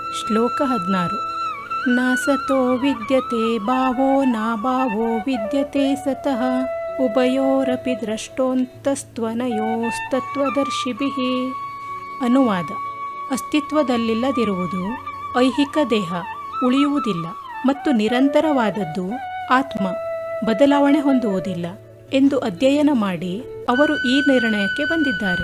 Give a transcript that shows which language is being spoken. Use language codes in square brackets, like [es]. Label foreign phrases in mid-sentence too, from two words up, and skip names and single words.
[sa] ಶ್ಲೋಕ 16. ನ ಸತೋ ವಿದ್ಯತೆ ಭಾವೋ ನ ಭಾವೋ ವಿದ್ಯತೆ ಸತಃ ಉಭಯೋರಪಿ ದ್ರಷ್ಟೋಂತಸ್ತ್ವನಯೋಸ್ತತ್ವದರ್ಶಿಭಿಃ. [kn] ಅನುವಾದ: ಅಸ್ತಿತ್ವದಲ್ಲಿಲ್ಲದಿರುವುದು ಐಹಿಕ ದೇಹ ಉಳಿಯುವುದಿಲ್ಲ ಮತ್ತು ನಿರಂತರವಾದದ್ದು ಆತ್ಮ ಬದಲಾವಣೆ ಹೊಂದುವುದಿಲ್ಲ ಎಂದು ಅಧ್ಯಯನ ಮಾಡಿ ಅವರು ಈ ನಿರ್ಣಯಕ್ಕೆ ಬಂದಿದ್ದಾರೆ.